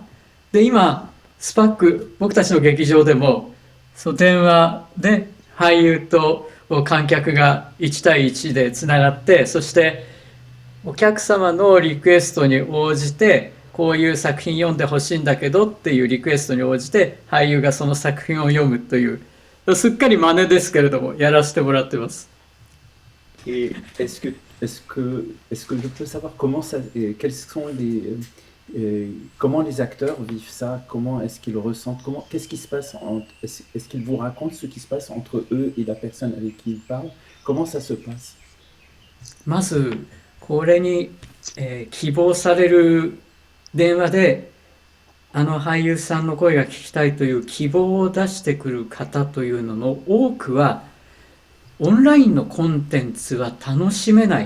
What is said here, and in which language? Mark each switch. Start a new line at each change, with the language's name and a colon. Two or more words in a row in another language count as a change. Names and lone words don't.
Japanese: で、今、スパック、僕たちの劇場でも、その電話で俳優と観客が1対1でつながって、そしてお客様のリクエストに応じて、こういう作品読んでほしいんだけどっていうリクエストに応じて、俳優がその作品を読むという、すっかり真似ですけれども、やらせてもらってます。
French: Et est-ce que je peux savoir quels sont comment les acteurs vivent ça, comment est-ce qu'ils ressentent, qu'est-ce qui se passe est-ce qu'ils vous racontent ce qui se passe entre eux et la personne avec qui ils parlent? Comment ça se passe?
Japanese: まず、これに、希望される電話で、あの俳優さんの声が聞きたいという希望を出してくる方というのの多くは、オンラインのコンテンツは楽しめない。